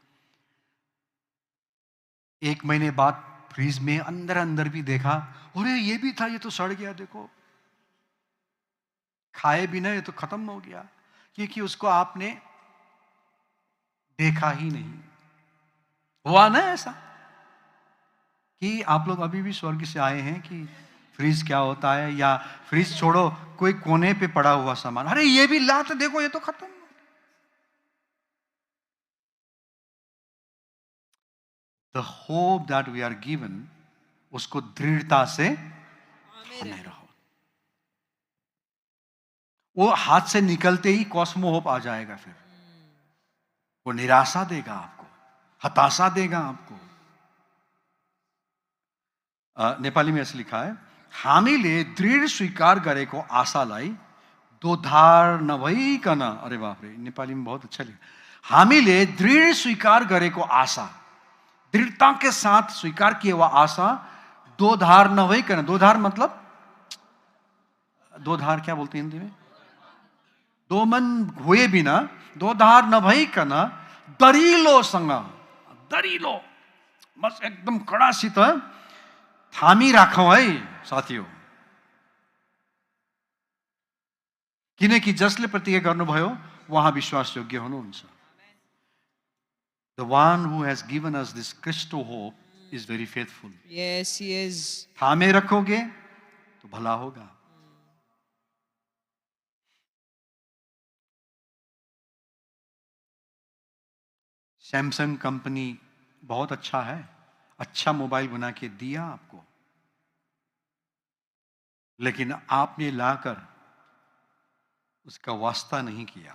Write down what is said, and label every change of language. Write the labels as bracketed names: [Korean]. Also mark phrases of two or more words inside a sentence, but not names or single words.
[Hindi] 1 महीने बाद फ्रीज में अंदर अंदर भी देखा, अरे ये भी था, ये तो सड़ गया, देखो खाए भी ना, ये तो खत्म हो गया, क्योंकि उसको आपने देखा ही नहीं. हुआ ना ऐसा कि आप लोग अभी भी स्वर्ग से आए हैं कि फ्रीज क्या होता है, या फ्रीज छोड़ो, कोई कोने पे पड़ा हुआ सामान, अरे ये भी ला तो देखो, ये तो खत्म. [English] The hope that we are given, [Hindi] उसको दृढ़ता से थामे रहो. वो हाथ से निकलते ही [English] cosmo hope [Hindi] आ जाएगा, फिर वो निराशा देगा आपको, हताशा देगा आपको. नेपाली में ऐसे लिखा है, [Nepali] हामीले दृढ़ स्वीकार गरेको आशालाई दोधार नभइकन. [Hindi] अरे बाप रे, नेपाली में बहुत अच्छा लिखा. हामीले दृढ़ स्वीकार गरेको आशा, दृढ़ता के साथ स्वीकार किया हुआ आशा, [Nepali] दो धार नभइकन. [Hindi] दो धार मतलब, दो धार क्या बोलते हैं हिंदी में? दो मन हुए बिना, [Nepali] दो धार नभइकन दरिलोसँग, दरिलो बस एकदम कडासित थामी राखौं है साथीहरु. किनकि जसले प्रतिज्ञा गर्नुभयो उहाँ विश्वास योग्य हुनुहुन्छ. [English] The one who has given us this Christo hope is very faithful. Yes, he is. [Hindi] थामे रखोगे तो भला होगा. सैमसंग कंपनी बहुत अच्छा है, अच्छा मोबाइल बना के दिया आपको, लेकिन आपने लाकर उसका वास्ता नहीं किया.